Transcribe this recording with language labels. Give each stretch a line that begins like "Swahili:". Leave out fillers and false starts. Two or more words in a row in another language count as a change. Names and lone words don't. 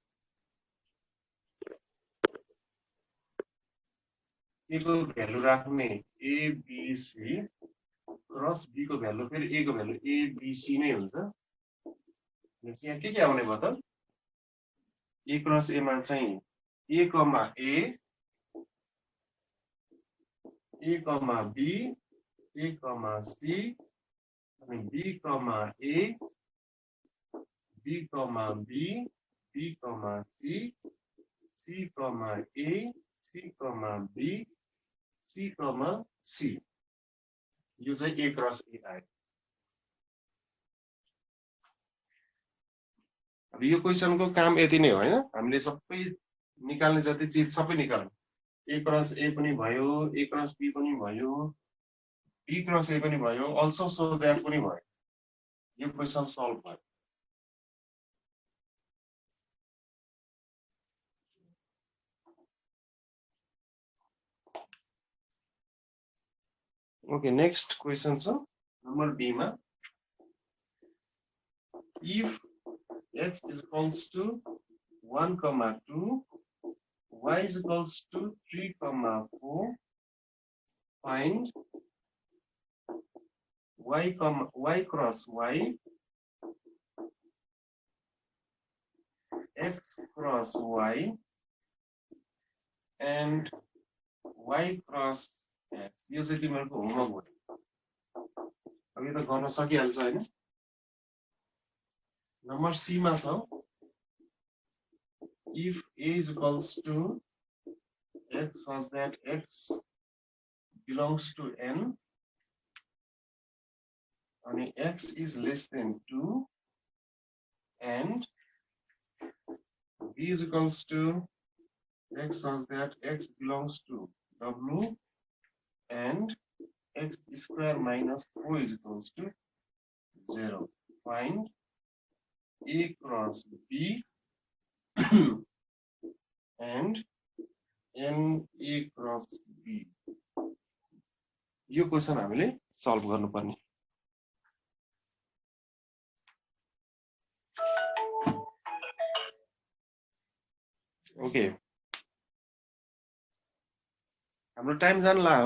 Nepali: a को भ्यालु राख्ने a b c क्रस b को भ्यालु फेरि a को भ्यालु a b c नै हुन्छ भनेपछि यहाँ के आउने भयो त a क्रस a मा चाहिँ a,
English: b, a, c अनि b, a, b, b, b, c, c, a,
Nepali: c, b, c, c यो चाहिँ a क्रस a आयो अब यो क्वेशनको काम यति नै हो हैन हामीले सबै निकाल्ने जति चीज सबै निकाल्नु a क्रस a पनि भयो a क्रस b पनि भयो b क्रस a पनि भयो
English: also so that
Nepali: पनि भयो यो क्वेशन सल्भ भयो
English: Okay, next question so number B ma if x is equals to 1, 2 y is equals to 3, 4 find y cross y x cross y and y cross x.
Nepali: यो चाहिँ तिमीहरुको होमवर्क हो। अब यो त गर्न सकिहाल्छ हैन? नम्बर सी मा छ
English: if a is equals to x such that x belongs to n and x is less than 2 and b is equals to x such that x belongs to w and x square minus 4 is equals to 0. Find a cross b and n a cross b.
Nepali: यो क्वेशन हामीले सल्भ गर्नुपर्ने। ओके, हाम्रो टाइम जान लाग्यो।